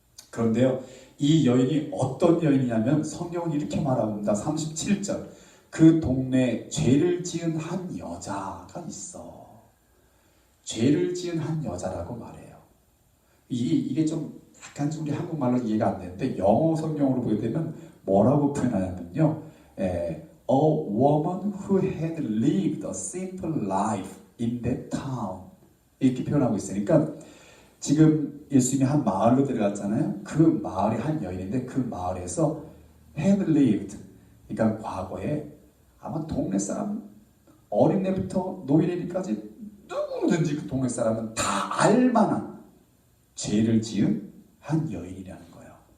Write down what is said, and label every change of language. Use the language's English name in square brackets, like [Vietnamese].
[Korean] 그런데요, 이 여인이 어떤 여인이냐면 성경은 이렇게 말합니다. 37절. 그 동네에 죄를 지은 한 여자가 있어. 죄를 지은 한 여자라고 말해요. 이게 좀 약간 우리 한국말로 이해가 안 되는데 영어 성경으로 보게 되면 뭐라고 표현하냐면요. [English] A woman who had lived a simple life in that town. [Korean] 이렇게 표현하고 있으니까 지금 예수님이 한 마을로 들어갔잖아요. 그 마을이 한 여인인데 그 마을에서 [English] had lived, [Korean] 그러니까 과거에 아마 동네 사람 어린애부터 노인애까지 누구든지 그 동네 사람은 다 알만한 죄를 지은 한 여인이라는 거예요.